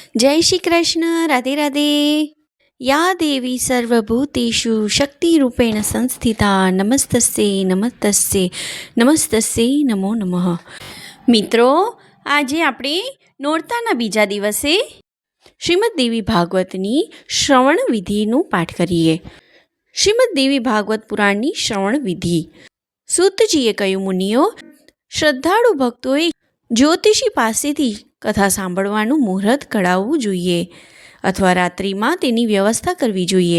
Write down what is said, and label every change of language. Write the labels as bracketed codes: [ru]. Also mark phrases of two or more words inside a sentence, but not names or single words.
[hi] जय श्री कृष्ण। राधे राधे। [sa] या देवी सर्वभूतेषु शक्तिरूपेण संस्थिता नमस्तस्यै नमस्तस्यै नमस्तस्यै नमो नमः। [gu] મિત્રો, આજે આપણે નોરતાના બીજા દિવસે શ્રીમદ દેવી ભાગવતની શ્રવણ વિધિનું પાઠ કરીએ. શ્રીમદ દેવી ભાગવત પુરાણની શ્રવણ વિધિ. સૂતજીએ કહ્યું, મુનિઓ, શ્રદ્ધાળુ ભક્તોએ જ્યોતિષી પાસેથી કથા સાંભળવાનું મુહૂર્ત કઢાવવું જોઈએ અથવા રાત્રિમાં તેની વ્યવસ્થા કરવી જોઈએ.